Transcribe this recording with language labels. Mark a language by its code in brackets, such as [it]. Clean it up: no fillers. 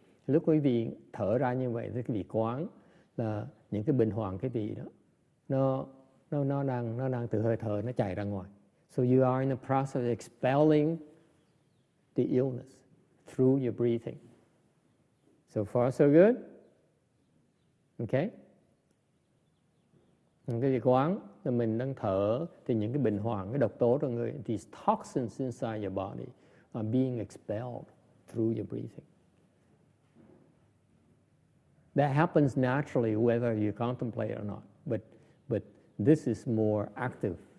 [vi] Lúc quý vị thở ra như vậy thì quý vị quán là những cái bệnh hoạn quý vị đó nó đang từ hơi thở nó chạy ra ngoài. [en] So you are in the process of expelling the illness through your breathing. So far so good. Okay. [vi] Cái gì quán là mình đang thở thì những cái bệnh hoạn, cái độc tố trong người, [en] these toxins inside your body are being expelled through your breathing. That happens naturally whether you contemplate or not, but this is more active.